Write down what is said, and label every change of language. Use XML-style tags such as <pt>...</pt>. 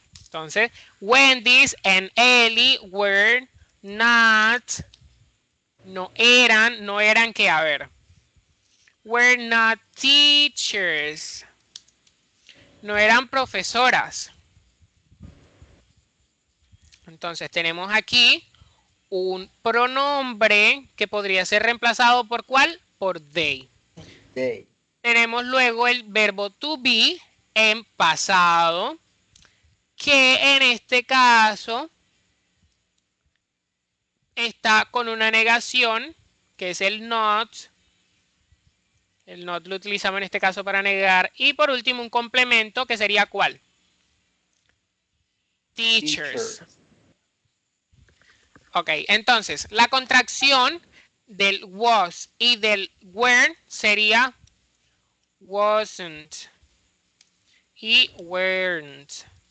<es>Entonces,</es> <en>Wendy's and Ellie were not,</en> <es>no eran que, a ver,</es> <en>were not teachers,</en> <es>no eran profesoras. Entonces, tenemos aquí un pronombre que podría ser reemplazado por ¿cuál? Por they.</es> <en>They.</en> <es>Tenemos luego el verbo to be en pasado, que en este caso está con una negación, que es el not. El not lo utilizamos en este caso para negar. Y por último un complemento, que sería ¿cuál?</es> <en>Teachers.</en> <es>Ok, entonces la contracción del was y del were sería wasn't y weren't.</es>